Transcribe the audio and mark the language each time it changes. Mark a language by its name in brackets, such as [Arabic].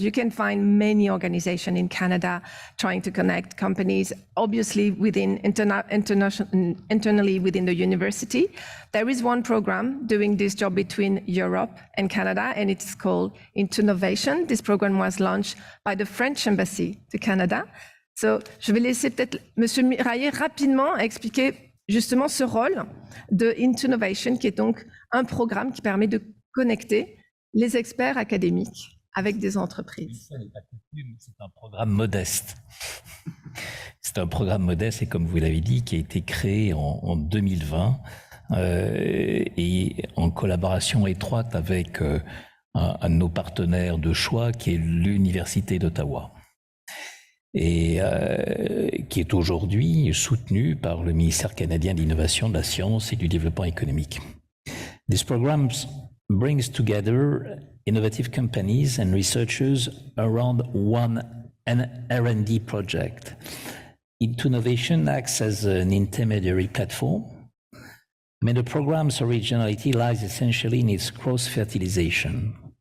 [English] You can find many organizations in Canada trying to connect companies, obviously within internally within the university. There is one program doing this job between Europe and Canada, and it's called Innovation. This program was launched by the French Embassy to Canada. [French] So, je vais laisser peut-être Monsieur Miraillet rapidement expliquer justement ce rôle de Innovation, qui est donc un programme qui permet de connecter les experts académiques avec des entreprises. C'est un programme modeste. C'est un programme modeste et comme vous l'avez dit, qui a été créé en 2020 et en collaboration étroite avec un de nos partenaires de choix qui est l'Université d'Ottawa. Et qui est aujourd'hui soutenu par le ministère canadien de l'Innovation, de la Science et du Développement économique. [English] This program brings together innovative companies and researchers around one R&D project. Innovation acts as an intermediary platform. I mean, the program's originality lies essentially in its cross-fertilization.